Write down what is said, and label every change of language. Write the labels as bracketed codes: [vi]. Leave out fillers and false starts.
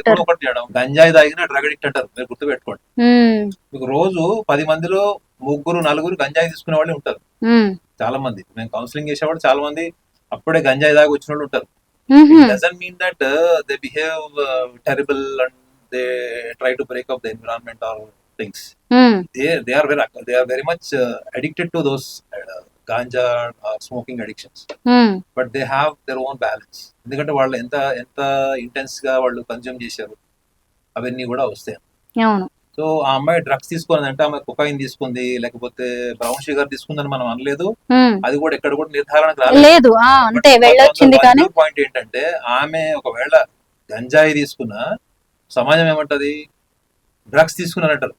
[te] ఇప్పుడు ఒకటి చేయడం, గంజాయి తాగిన డ్రగ్ అడిక్ట్ అంటారు, మీరు గుర్తుపెట్టుకోండి. మీకు రోజు 10 మందిలో 3-4 గంజాయి తీసుకునే వాళ్ళు ఉంటారు. చాలా మంది మేము కౌన్సిలింగ్ చేసేవాళ్ళు చాలా మంది అప్పుడే గంజాయి దాకా వచ్చిన వాళ్ళు ఉంటారు. [en] Doesn't mean that they behave terrible and they try to break up the environment or things. They are very much addicted to those ganja smoking addictions, but they have their own balance. [te] ఎందుకంటే వాళ్ళు ఎంత ఎంత intense గా వాళ్ళు consume చేశారు అవన్నీ కూడా వస్తాయి. అవును. సో ఆ అమ్మాయి డ్రగ్స్ తీసుకున్నది అంటే ఆమె కొకైన్ తీసుకుంది లేకపోతే బ్రౌన్ షుగర్ తీసుకుందని మనం అనలేదు. అది కూడా ఎక్కడ కూడా నిర్ధారణకు లేదు. అంతే వెళ్ళొచ్చింది. కానీ పాయింట్ ఏంటంటే ఆమె ఒకవేళ గంజాయి తీసుకున్నా సమాజం ఏమంటది, డ్రగ్స్ తీసుకున్నారంటారు.